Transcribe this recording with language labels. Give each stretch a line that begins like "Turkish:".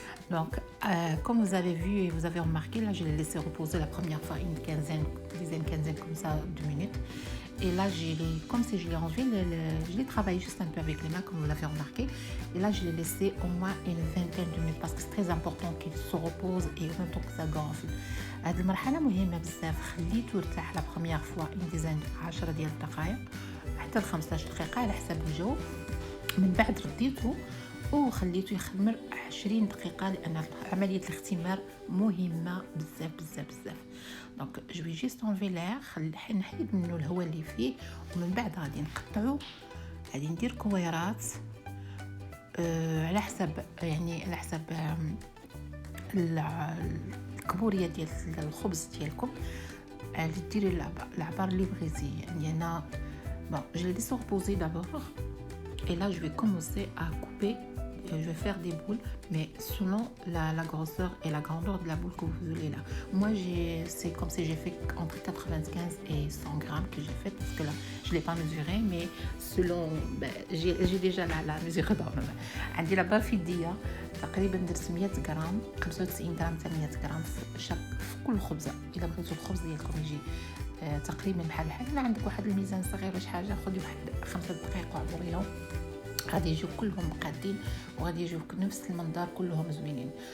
French: Donc, comme vous avez vu et vous avez remarqué, là, je l'ai laissé reposer la première fois une quinzaine comme ça de minutes. Et là, comme si je l'ai enlevé, je l'ai travaillé juste un peu avec les mains, comme vous l'avez remarqué. Et là, je l'ai laissé au moins une vingtaine de minutes parce que c'est très important qu'il se repose et en même temps que ça gonfle.
Arabic: هذه المرحلة مهمة بزاف. خليته يرتاح
French: لا بروميير فوا une dizaine
Arabic: 10 ديال الدقائق حتى ل 15 دقيقة على حسب الجو. من بعد رديته وخليته يخمر 20 دقيقه، لان عمليه الاختمار مهمه بزاف بزاف بزاف.
French: دونك جو في جيست اونفي لير،
Arabic: نحيد منه الهواء اللي فيه، ومن بعد غادي نقطعو، غادي ندير كويرات على حسب يعني على حسب الكبوريه ديال الخبز ديالكم، اللي ديري العبار اللي بغيتي. يعني انا
French: bon je l'ai décomposé d'abord et là je vais commencer à couper. Je vais faire des boules, mais selon la grosseur et la grandeur de la boule que vous voulez là. Moi, c'est comme si j'ai fait entre 95 et 100 grammes que j'ai fait, parce que là, je ne l'ai pas mesuré, mais selon... j'ai déjà la mesure dans ma main.
Arabic: عندي
French: là-bas
Arabic: في الدية تقريبا درت 100 غرام، 95 غرام حتى 100 غرام في كل خبزة. إذا بغيتوا الخبز ديالكم يجي تقريبا بحال إلا عندك واحد الميزان صغير ولا شي حاجة، خذي واحد 5 دقائق وعبريهم، غادي يجيو كلهم مقادين وغادي يجيو نفس المنظر كلهم زوينين.